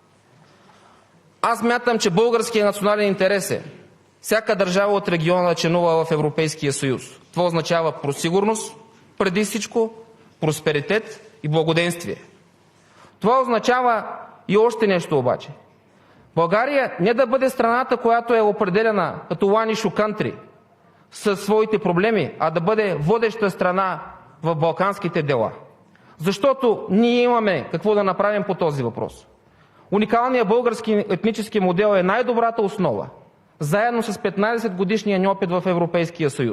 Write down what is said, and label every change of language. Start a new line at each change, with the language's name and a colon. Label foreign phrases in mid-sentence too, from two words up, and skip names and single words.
Bulgarian: Аз мятам, че българският национален интерес е всяка държава от региона да членува в Европейския съюз. Това означава просигурност, преди всичко, просперитет и благоденствие. Това означава и още нещо обаче. България не да бъде страната, която е определена като
English: one issue country
Bulgarian: със своите проблеми, а да бъде водеща страна в балканските дела. Защото ние имаме какво да направим по този въпрос. Уникалният български етнически модел е най-добрата основа, заедно с 15-годишния ни опит в Европейския съюз.